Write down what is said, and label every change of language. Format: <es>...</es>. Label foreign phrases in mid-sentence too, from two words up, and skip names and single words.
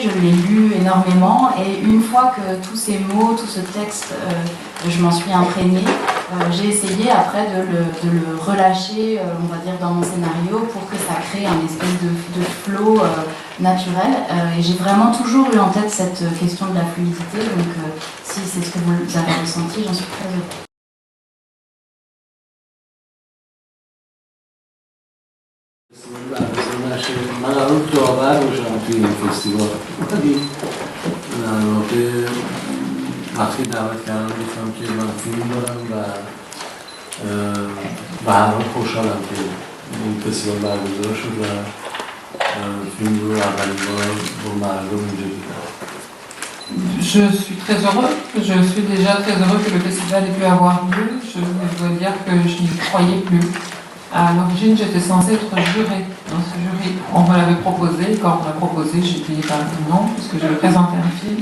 <fr>Je l'ai lu énormément et une fois que tous ces mots, tout ce texte, je m'en suis imprégnée, j'ai essayé après de le relâcher, on va dire, dans mon scénario pour que ça crée un espèce de flow naturel. Et j'ai vraiment toujours eu en tête cette question de la fluidité, donc si c'est ce que vous avez ressenti, j'en suis très heureuse.</fr> <fa>من الان داور باشم توی این فستیوال، ولی در واقع وقتی دعوت کردم گفتم که من فیلم دارم و به هر حال خوشحالم که این فستیوال برگزار شد و فیلم رو اولین بار با مردم اینجا دیدم.</fa> <fr>Je suis très heureux, je suis déjà très heureux que le festival ait pu avoir lieu. Je dois dire que je n'y croyais plus. À l'origine, j'étais censée être jurée dans ce jury. On me l'avait proposé, quand on m'a proposé, j'ai dit non, puisque je vais présenter un film.</fr>